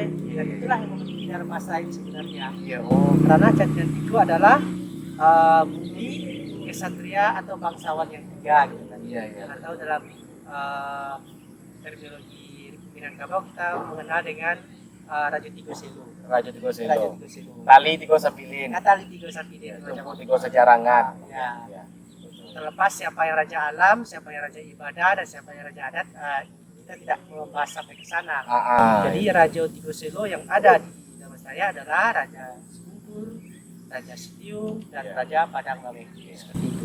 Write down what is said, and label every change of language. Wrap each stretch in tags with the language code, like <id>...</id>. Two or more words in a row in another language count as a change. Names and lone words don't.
<id>Dan itulah yang memiliki Dharmasraya sebenarnya. Iya, Karena Cati Nantigo adalah bumi Ksatria atau bangsawan yang tiga gitu kan. Iya. Atau dalam terminologi Minangkabau kita mengenal dengan Raja Tigo Selo. Raja Tigo Raja Selo. Tigo Selo.</id> <min>Tali Tigo Sapilin. Natali Tigo Sapilin. Tumpu Tigo Sejarangan.</min> <id>Ya. Terlepas siapa yang raja alam, siapa yang raja ibadah, dan siapa yang raja adat, kita tidak membahas sampai ke sana. Jadi Raja Tigo Selo yang ada di Dharmasraya adalah Raja Siguntur, Raja Setiung, dan Ya. Raja Padang Lawe. Seperti itu.</id>